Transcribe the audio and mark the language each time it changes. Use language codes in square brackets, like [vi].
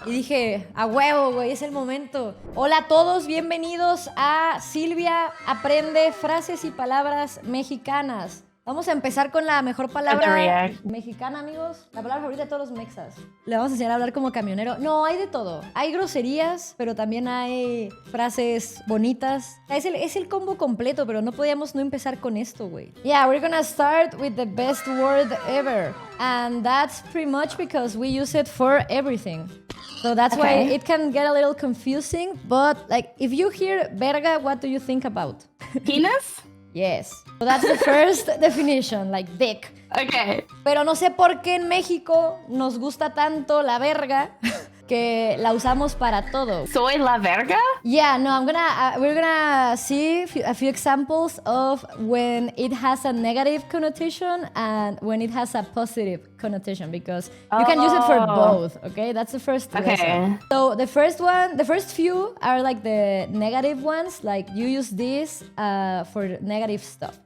[es] Y dije, a huevo, güey, es el momento. Hola a todos, bienvenidos a Silvia Aprende Frases y Palabras Mexicanas. Vamos a empezar con la mejor palabra mexicana, amigos. La palabra favorita de todos los mexas. Le vamos a enseñar a hablar como camionero. No, hay de todo. Hay groserías, pero también hay frases bonitas. Es el combo completo, pero no podíamos no empezar con esto, güey. [en] Yeah, we're gonna start with the best word ever. And that's pretty much because we use it for everything. So that's why it can get a little confusing. But, like, if you hear verga, what do you think about? Penis? Yes. So that's the first definition, like dick. Okay. [es] Pero no sé por qué en México nos gusta tanto la verga que la usamos para todo. Soy la verga? [en] Yeah, no, we're gonna see a few examples of when it has a negative connotation and when it has a positive connotation, because you can use it for both, okay? That's the first lesson. So the first few are like the negative ones, like you use this for negative stuff.